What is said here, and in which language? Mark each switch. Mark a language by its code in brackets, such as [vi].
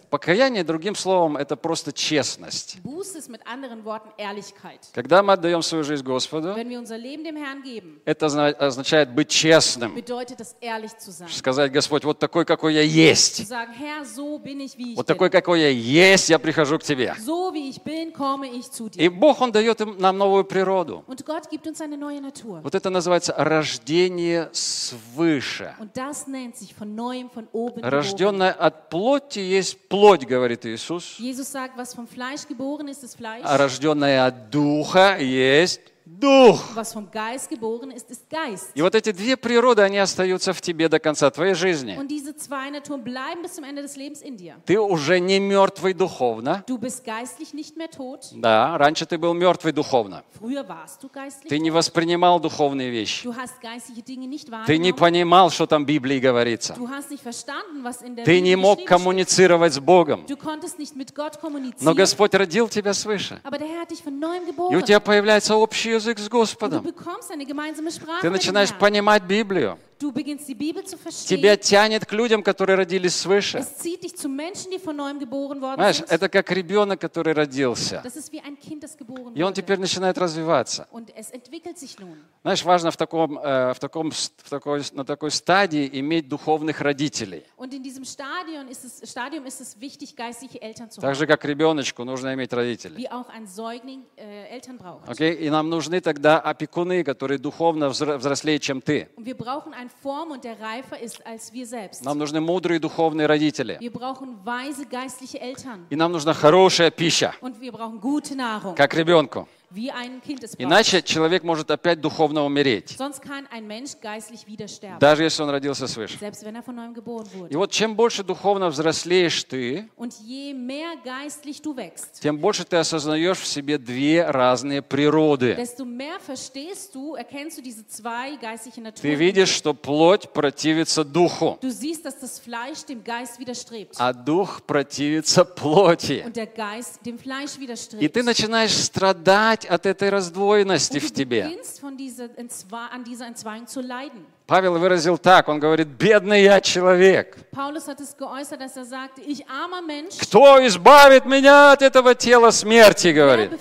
[ru] Покаяние, другим словом, это просто честность. [de] Buße ist mit anderen Worten Ehrlichkeit. [ru] Когда мы отдаем свою жизнь Господу, [de] wenn wir unser Leben dem Herrn geben, [ru] это означает быть честным. [de] Bedeutet das, ehrlich zu sein. [ru] Сказать: Господь, вот такой, какой я есть. [de] Zu sagen, Herr, so bin ich, wie ich [ru] вот такой, [de] bin. [ru] Какой я есть, я прихожу к Тебе. [de] So, wie ich bin, komme ich zu dir. [ru] И Бог, Он дает нам новую природу. [de] Und Gott gibt uns eine neue Natur. [ru] Вот это называется рождение свыше. [de] Und das nennt sich von neuem, von oben. [ru] Рожденное от плоти. В плоти есть плоть, говорит Иисус. [de] Jesus sagt, was vom Fleisch geboren ist, ist Fleisch. [ru] А рожденное от Духа есть Дух. [de] Was vom Geist geboren ist, ist Geist. [ru] И вот эти две природы, они остаются в тебе до конца твоей жизни. [de] Und diese zwei Naturen bleiben bis zum Ende des Lebens in dir. [ru] Ты уже не мертвый духовно. [de] Du bist geistlich nicht mehr tot. [ru] Да, раньше ты был мертвый духовно. [de] Früher warst du geistlich. [ru] Ты не воспринимал духовные вещи. [de] Du hast geistliche Dinge nicht wahrgenommen. [ru] Ты не понимал, что там в Библии говорится. [de] Du hast nicht verstanden, was in der [ru] ты не мог коммуницировать с Богом. [de] Du konntest nicht mit Gott kommunizieren. [ru] Но Господь родил тебя свыше. [de] Aber der Herr hat dich von neuem geboren. [ru] И у тебя появляется общий язык с Господом. [de] Du bekommst eine gemeinsame Sprache. [ru] Ты начинаешь понимать Библию. [de] Du beginnst die Bibel zu verstehen. [ru] Тебя тянет к людям, которые родились свыше. [de] Es zieht dich zu Menschen, die von neuem geboren worden sind. [ru] Знаешь, это как ребенок, который родился. [de] Das ist wie ein Kind, das geboren wurde. [ru] И он теперь начинает развиваться. [de] Und es entwickelt sich nun. [ru] Знаешь, важно на такой стадии иметь духовных родителей. [de] Und in diesem Stadium ist es wichtig, geistliche Eltern zu haben. [ru] Так же, как ребеночку нужно иметь родителей. [de] Wie auch ein Säugling Eltern braucht. [ru] Okay, и нам нужны тогда опекуны, которые духовно взрослее, чем ты. [de] Und wir brauchen einen Form und der reifer ist als wir selbst. [ru] Нам нужны мудрые духовные родители. [de] Wir brauchen weise geistliche Eltern. [ru] И нам нужна хорошая пища. [de] Und wir brauchen gute Nahrung. [ru] Как ребенку. [de] Wie ein Kind es [ru] Иначе [de] braucht. [ru] Человек может опять духовно умереть. [de] Sonst kann ein Mensch geistlich wieder sterben. [ru] Даже если он родился свыше. [de] Selbst wenn er von neuem geboren wurde. [ru] И вот чем больше духовно взрослеешь ты, [de] und je mehr geistlich du wächst, [ru] тем больше ты осознаешь в себе две разные природы. [de] Desto mehr verstehst du, erkennst du diese zwei geistlichen Naturen. [ru] Ты видишь, что плоть противится духу. [de] Du siehst, dass das Fleisch dem Geist widerstrebt. [ru] А дух противится плоти. [de] Und der Geist dem Fleisch widerstrebt. [ru] И ты начинаешь страдать от этой раздвоенности в тебе. Павел выразил так, он говорит, бедный я человек. Кто избавит меня от этого тела смерти, говорит.